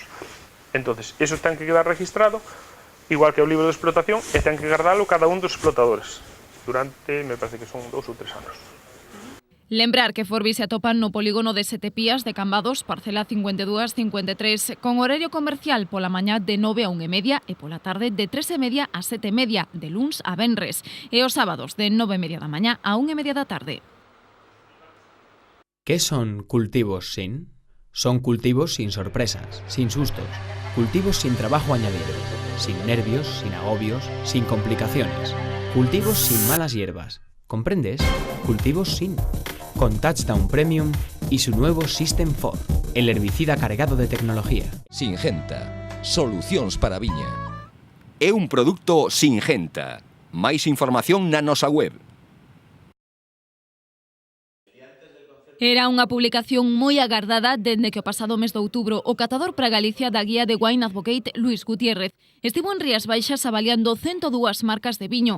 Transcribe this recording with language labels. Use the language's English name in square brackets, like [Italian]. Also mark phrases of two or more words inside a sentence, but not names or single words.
[Galician] Entonces, eso ten que quedar registrado, igual que o libro de explotación, e ten que guardalo cada un dos explotadores durante, [Spanish] me parece que son [Galician] 2 ou 3 anos. Lembrar que Forbi se atopan no polígono de Setepías de Cambados, parcela 52-53, con horario comercial pola mañá de 9 a 1:30 e pola tarde de 3:30 a 7:30, de luns a venres, e os sábados de 9:30 da mañá a 1:30 da tarde. [Spanish] ¿Qué son cultivos sin? Son cultivos sin sorpresas, sin sustos, cultivos sin trabajo añadido, sin nervios, sin agobios, sin complicaciones, cultivos sin malas hierbas. ¿Comprendes? Cultivos sin. Con Touchdown Premium y su nuevo System 4, el herbicida cargado de tecnología. [Galician] Singenta, solucións para a viña. É un produto Singenta. Máis información na nosa web. Era unha publicación moi agardada dende que o pasado mes de outubro o catador para Galicia da guía de Wine Advocate Luis Gutiérrez estivo en Rías Baixas avaliando 102 marcas de viño.